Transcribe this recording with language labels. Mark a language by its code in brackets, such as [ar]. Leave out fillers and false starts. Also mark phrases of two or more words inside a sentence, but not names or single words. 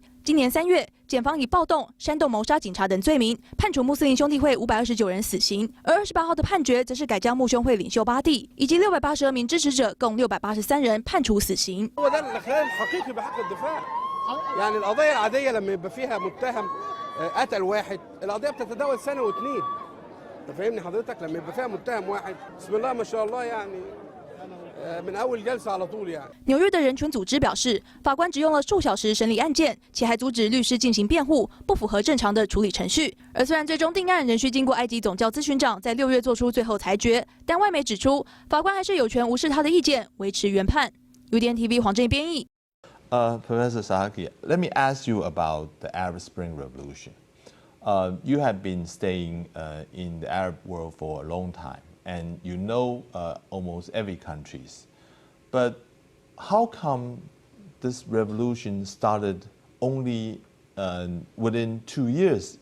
[zh] 今年3月，检方以暴动、煽动谋杀警察等罪名，判处穆斯林兄弟会529人死刑。而28号的判决，则是改将穆兄会领袖巴蒂以及682名支持者共683人判处死刑。 [ar] يعني القضايا العادية لما يبقى فيها متهم قتل واحد القضية بتتداول سنة واتنين. أنت فاهمني حضرتك؟ لما يبقى فيها متهم واحد بسم الله ما شاء الله يعني من أول جلسة على طول يعني. [zh] 纽约的人权组织表示，法官只用了数小时审理案件，且还阻止律师进行辩护，不符合正常的处理程序。而虽然最终定案仍需经过埃及总教咨询长在6月做出最后裁决，但外媒指出，法官还是有权无视他的意见，维持原判。UDN TV 黄正义编译。 [en] Professor Sasaki, let me ask you about the Arab Spring Revolution. You have been staying in the Arab world for a long time, and you know almost every country. But how come this revolution started only within 2 years?